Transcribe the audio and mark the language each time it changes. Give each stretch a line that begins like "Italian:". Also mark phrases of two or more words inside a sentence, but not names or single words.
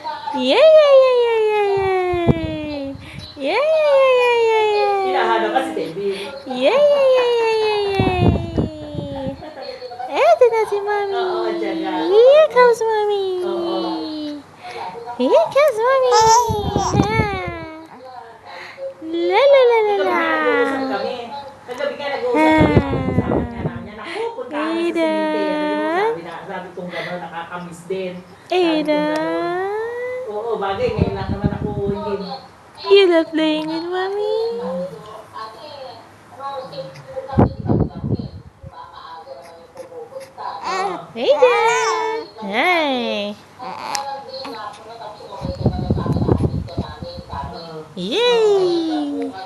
Filipino: Yay, yay, yay, yay, yay, yay. Yay, yay, yay, yay, yay. Hinahalo ka si Debbie. Yay, yay, yay, yay, yay, yay. Eto na si Mommy. Oo, dyan nga.
English: Here comes Mommy.
Filipino: Oo.
English: Here comes Mommy. La la la la la.
Filipino: Nag-uusap kami. Kagabi ka nag-uusap kami. Sabi nga namin, naku, punta kami sa cemetery. Sabi kong gano'n, nakakamiss din. Ada. Oo, bagay. Ngayon lang naman ako hindi.
English: You love playing with Mommy.
Filipino: Ada. Hey. Yay!